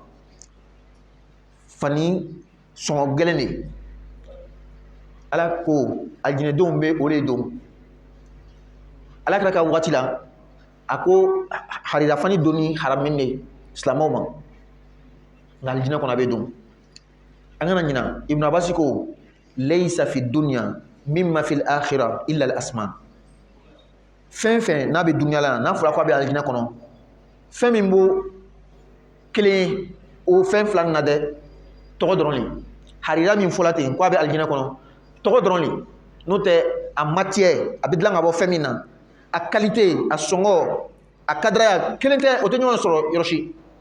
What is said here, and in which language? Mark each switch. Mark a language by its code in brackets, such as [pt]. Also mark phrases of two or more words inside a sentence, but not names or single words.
[bm] fani sɔngɔ gɛlɛn de ala ko aljinɛdenw bɛ o de don ala kɛra ka waati la a ko harira fani donni haramin de silamɛw ma nka aljinɛ kɔnɔ a bɛ don an kana ɲina ibn abbas ko [ar] ليس في الدنيا مما في الآخرة إلا الأسماء [bm] fɛn fɛn n'a bɛ dunya la n'a fɔra ko a bɛ aljinɛ kɔnɔ fɛn min b'o kelen o fɛn fila na dɛ tɔgɔ dɔrɔn le harira min fɔla ten ko a bɛ aljinɛ kɔnɔ tɔgɔ dɔrɔn le n'o tɛ a matière a bɛ dilan ka bɔ fɛn min na a qualité a sɔngɔ a kadraya kelen tɛ o tɛ ɲɔgɔn sɔrɔ yɔrɔ si